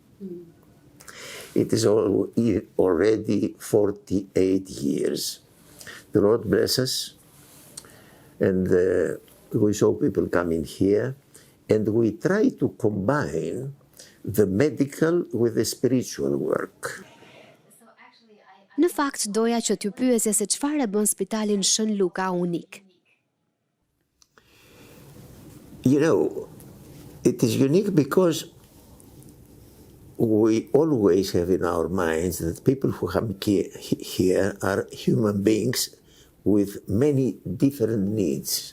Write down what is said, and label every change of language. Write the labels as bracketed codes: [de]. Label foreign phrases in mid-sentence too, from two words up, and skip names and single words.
[en] It is already 48 years. The Lord bless us, and we saw people coming here, and we try to combine the medical with the spiritual work. [sq] Në fakt, doja që t'ju pyesja se çfarë e bën spitalin Shën Luka unik. [en] You know, it is unique because we always have in our minds that people who come here are human beings with many different needs.